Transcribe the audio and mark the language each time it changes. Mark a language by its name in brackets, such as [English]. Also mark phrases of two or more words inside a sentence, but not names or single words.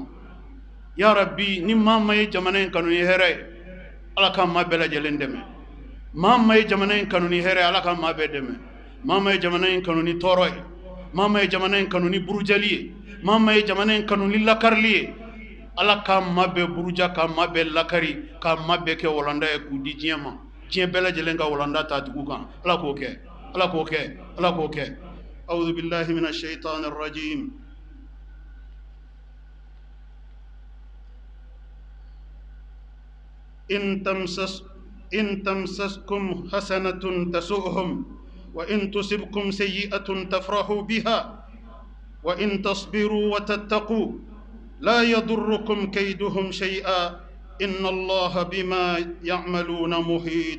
[Bambara] Ya Rabbi, ni maa ma ye jamana in kanu ni hɛrɛ ye ala ka maa bɛɛ lajɛlen dɛmɛ, maa ma ye jamana in kanu ni hɛrɛ ye ala ka maa bɛɛ dɛmɛ, maa ma ye jamana in kanu ni tɔɔrɔ ye, maa ma ye jamana in kanu ni burujali ye, maa ma ye jamana in kanu ni lakarili ye, ala ka maa bɛɛ buruja, ka maa bɛɛ lakari, ka maa bɛɛ kɛ walanda ye k'u di diɲɛ ma, diɲɛ bɛɛ lajɛlen ka walanda ta dugu kan. Ala k'o kɛ, ala k'o kɛ, ala k'o kɛ. [Arabic] أعوذ بالله من الشيطان الرجيم. إن تمسسكم حسنة تسؤهم وإن تصبكم سيئة تفرحوا بها وإن تصبروا وتتقوا لا يضركم كيدهم شيئا إن الله بما يعملون محيط.